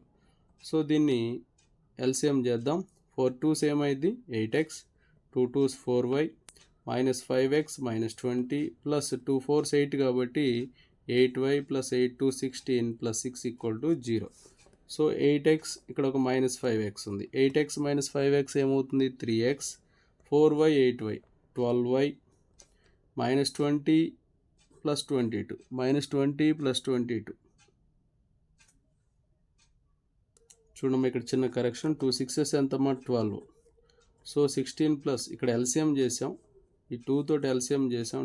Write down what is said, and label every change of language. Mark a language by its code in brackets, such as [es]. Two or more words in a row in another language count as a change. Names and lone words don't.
[te] సో దీన్ని ఎల్సిఎం చేద్దాం. 4 2s ఏమైంది 8x 2 2s 4y -5x -20 ప్లస్ 2 4s 8 కాబట్టి 8y ప్లస్ 8 2 16 [en] plus 6 equal to 0. [te] సో 8x ఇక్కడ ఒక -5x ఉంది. 8x - 5x ఏమవుతుంది 3x 4y 8y 12y -20 [en] plus 22 -20 plus 22 [te] చూడమ్మా ఇక్కడ చిన్న కరెక్షన్ 2 6s ఎంతమ్మా 12. సో 16 ప్లస్ ఇక్కడ ఎల్సిఎం చేసాం. ఈ 2 తోటి ఎల్సిఎం చేసాం.